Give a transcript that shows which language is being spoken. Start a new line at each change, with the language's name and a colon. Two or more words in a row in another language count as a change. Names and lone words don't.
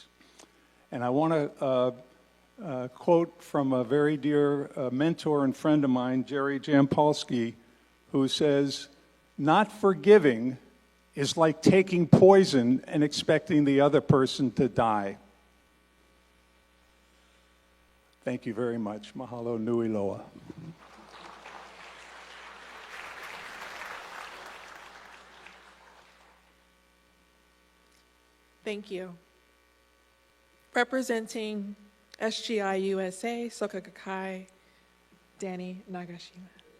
English: And I want to quote from a very dear mentor and friend of mine, Jerry Jampolsky, who says, not forgiving is like taking poison and expecting the other person to die. Thank you very much.
Hawaiian: Mahalo nui loa.
English: Thank you. Representing SGI USA, Soka Gakkai, Danny Nagashima.